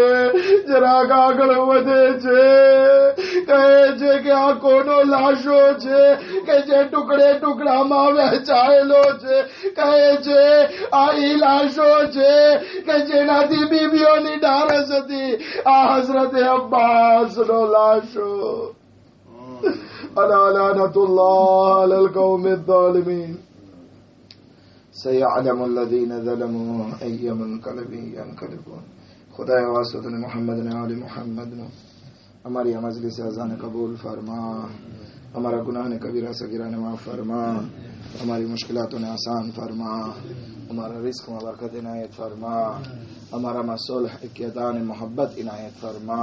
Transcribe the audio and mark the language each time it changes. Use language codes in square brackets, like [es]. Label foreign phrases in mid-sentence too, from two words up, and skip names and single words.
[gu] જરાક આગળ વધે છે, કહે છે કે આ કોનો લાશો છે કે જે ટુકડે ટુકડામાં વહેંચાયેલો છે? કહે છે આ ઈ લાશો છે કે જેનાથી બીબીઓની ડારસ હતી, આ હઝરતે અબ્બાસનો લાશો. [ar] ألا لعنة الله على القوم الظالمين سيعلم الذين ظلموا أي منقلب ينقلبون. [ur] خدای واسطه محمد نے آل محمد نے ہماری مجلس اذان قبول فرما, ہمارا گناہ نے کبیرہ صغیرہ نے معاف فرما, ہماری مشکلاتوں نے آسان فرما, ہمارا رزق میں برکت عنایت فرما, ہمارا صلح اقتدار محبت عنایت فرما.